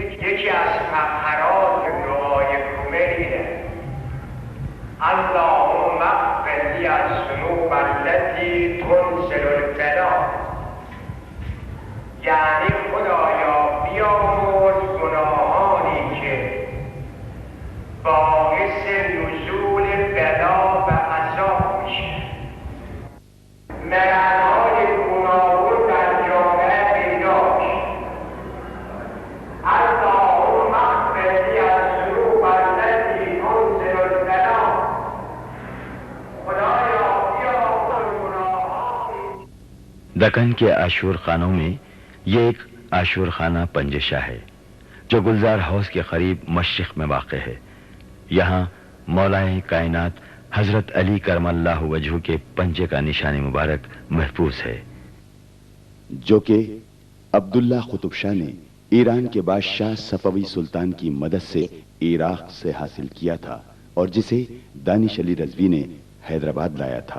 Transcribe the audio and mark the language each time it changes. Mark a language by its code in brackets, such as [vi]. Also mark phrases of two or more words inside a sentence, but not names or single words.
[fa] یکی از فقرات دعای کومینه [ar] اللهم اغفر لی الذنوب التي تنزل البلا، [fa] یعنی خدایا بیامرز گناهانی که باعث نزول بلا و عذاب میشه، ملل‌های گوناگون در جامعه پیدا میشه. [ar] اللهم اغفر لی الذنوب التي تنزل البلا، [fa] خدایا بیامرز گناهانی. [ur] دکن کے عاشور خانوں میں یہ ایک عاشور خانہ پنجشاہ ہے جو گلزار ہاؤس کے قریب مشرق میں واقع ہے۔ یہاں مولائے کائنات حضرت علی کرم اللہ وجہہ کے پنجے کا نشان مبارک محفوظ ہے، جو کہ عبداللہ قطب شاہ نے ایران کے بادشاہ صفوی سلطان کی مدد سے عراق سے حاصل کیا تھا اور جسے دانش علی رضوی نے حیدرآباد لایا تھا۔